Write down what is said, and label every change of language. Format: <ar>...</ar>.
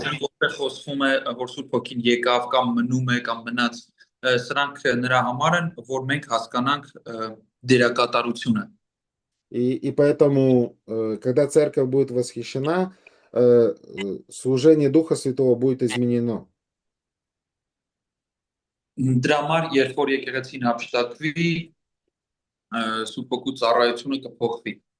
<hy>հակասում, որտեղ խոսվում է, որ Սուրբ Հոգին եկավ կամ մնում է կամ մնաց, սրանք նրա համար են, որ մենք հասկանանք դերակատարությունը։</hy> <ru>И поэтому, когда церковь будет восхищена, служение Духа Святого будет изменено.</ru> <hy>Դրա համար, երբ որ եկեղեցին հափշտակվի, Սուրբ Հոգու ծառայությունը կփոխվի։</hy>